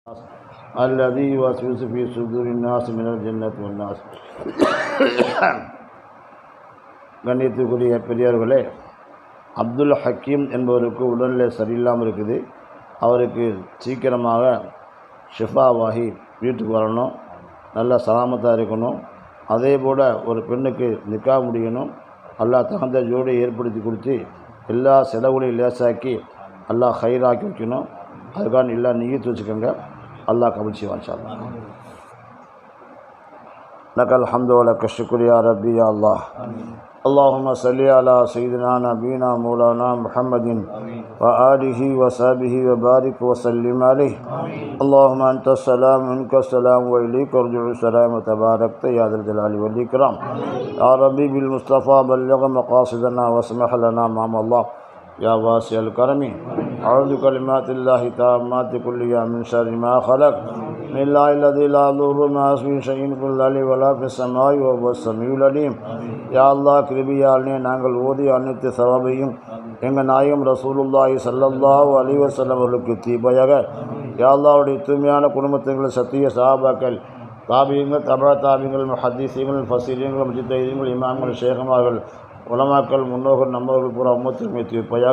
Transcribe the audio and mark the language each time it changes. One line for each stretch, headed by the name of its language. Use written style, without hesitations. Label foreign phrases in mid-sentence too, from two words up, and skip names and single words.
Arabic: الذي يوسوس في صدور الناس من الجنة والناس.
Tamil: கண்ணியத்துக்குரிய பெரியார்களே, அப்துல் ஹக்கீம் என்பவருக்கு உடல்நிலை சரியில்லாமல் இருக்குது. அவருக்கு சீக்கிரமாக ஷிஃபாவாகி வீட்டுக்கு வரணும், நல்ல சலாமத்தாக இருக்கணும். அதே போல் ஒரு பெண்ணுக்கு நிக்கா முடியணும். அல்லாஹ் தகுந்த ஜோடியை ஏற்படுத்தி கொடுத்து எல்லா செலவுகளையும் லேசாக்கி அல்லாஹ் ஹைராக்கி வைக்கணும். அதுக்கான எல்லா நியத்து வச்சுக்கோங்க. அல்லாஹ் கபூல் செய்வான்
Arabic: إن شاء الله. لك الحمد ولك الشكر يا ربي يا الله. اللهم صل على سيدنا نبينا مولانا محمد وآله وصحبه وبارك وسلم عليه. اللهم أنت السلام منك السلام وإليك يرجع السلام وتباركت يا ذا الجلال والإكرام. يا ربي بالمصطفى بلغ مقاصدنا واسمح لنا أمام الله يا واسع الكرم. أعوذ بكلمات الله التامات كلها من شر ما خلق. بسم الله الذي لا يضر مع اسمه شيء في الأرض ولا في السماء وهو السميع العليم.
Tamil: யா அல்லாஹ், கிருபியாலே நாங்கள் ஓதிய அனைத்து சவாபையும் எங்கள் நாயகம் ரசூலுல்லாஹி
Arabic: صلى الله عليه وسلم
Tamil: அவர்களுக்கு தீபையாக. யா அல்லாஹ்வுடைய தூய்மையான குடும்பத்தினர், சத்திய சஹாபாக்கள், தாபியங்கள், தபா தாபியங்கள், முஹத்தீஸீன்கள், ஃபஸீரீன்கள், முஜ்தஹீதீன்கள், இமாம்கள், ஷேഖமார்கள், உலமாக்கள், முன்னோர்கள், நம்மவர்கள் பூரா உம்மத்திற்கு தீர்ப்பையாக.